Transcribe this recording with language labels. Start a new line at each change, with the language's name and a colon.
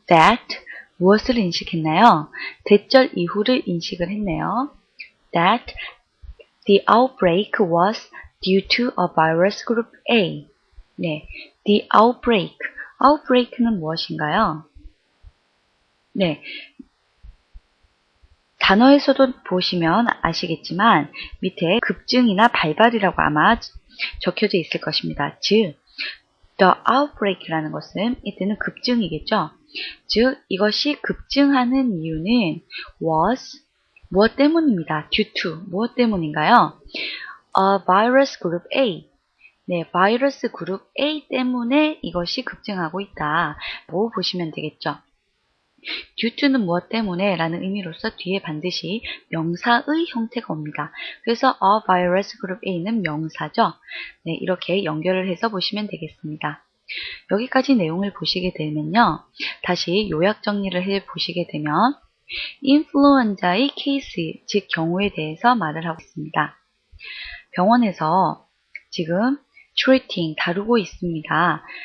Korean: that 무엇을 인식했나요? 대절 이후를 인식을 했네요.
English: that the outbreak was due to a virus group A. 네, the outbreak.
Korean: outbreak는 무엇인가요? 네, 단어에서도 보시면 아시겠지만 밑에 급증이나 발발이라고 아마 적혀져 있을 것입니다. 즉, the outbreak라는 것은 이때는 급증이겠죠. 즉, 이것이 급증하는 이유는 was 무엇 때문입니다. due to 무엇 때문인가요?
English: A virus group A.
Korean: 네, 바이러스 그룹 A 때문에 이것이 급증하고 있다고 보시면 되겠죠. due to는 무엇 때문에 라는 의미로서 뒤에 반드시 명사의 형태가 옵니다. 그래서
English: a virus group A
Korean: 는 명사죠. 네, 이렇게 연결을 해서 보시면 되겠습니다. 여기까지 내용을 보시게 되면요. 다시 요약 정리를 해 보시게 되면 인플루엔자의 케이스, 즉 경우에 대해서 말을 하고 있습니다. 병원에서 지금 treating, 다루고 있습니다.